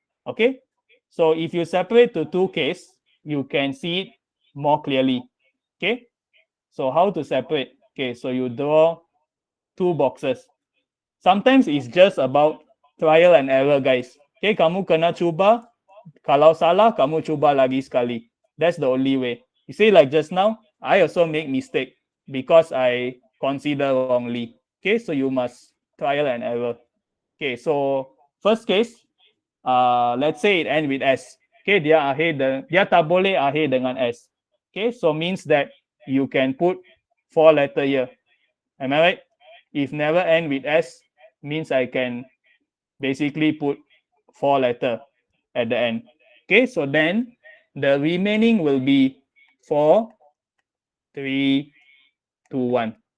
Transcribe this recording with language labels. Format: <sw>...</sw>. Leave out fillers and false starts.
<en>Okay, so if you separate to 2 case, you can see it more clearly. Okay, so how to separate? Okay, so you draw 2 boxes. Sometimes it's just about trial and error, guys.</en> <ms>Okay, kamu kena cuba. Kalau salah, kamu cuba lagi sekali.</ms> <en>That's the only way. You see, like just now, I also make mistake because I consider wrongly. Okay, so you must trial and error. Okay, so first case, let's say it end with S.</en> <ms>Okay, dia tak boleh akhir dengan S.</ms> <en>Okay, so means that you can put 4 letter here. Am I right? If never end with S, means I can basically put 4 letter at the end. Okay, so then the remaining will be 4, 3, 2, 1.</en>